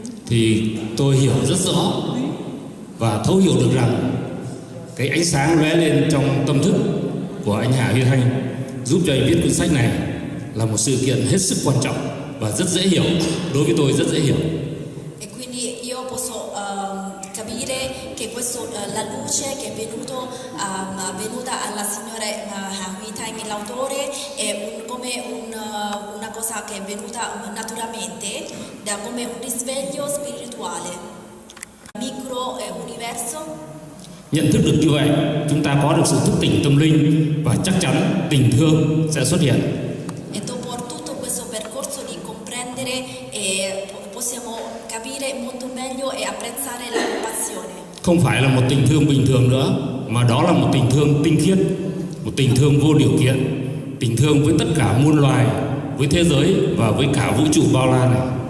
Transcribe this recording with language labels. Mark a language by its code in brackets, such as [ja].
[vi] Thì tôi hiểu rất rõ và thấu hiểu được rằng cái ánh sáng lóe lên trong tâm thức của anh Hà Huy Thanh giúp cho anh viết cuốn sách này là một sự kiện hết sức quan trọng và rất dễ hiểu, đối với tôi rất dễ hiểu. [it] E quindi io posso capire che la luce che è venuta alla signora Hà Huy Thanh, l'autore, è come una cosa che è venuta naturalmente, come un risveglio spirituale. Micro universo. [vi] Nhận thức được như vậy, chúng ta có được sự thức tỉnh tâm linh và chắc chắn tình thương sẽ xuất hiện. [it] E dopo tutto questo percorso di comprendere possiamo capire molto meglio e apprezzare la compassione. [vi] Không phải là một tình thương bình thường nữa, mà đó là một tình thương tinh khiết, một tình thương vô điều kiện, tình thương với tất cả muôn loài, với thế giới và với cả vũ trụ bao la này.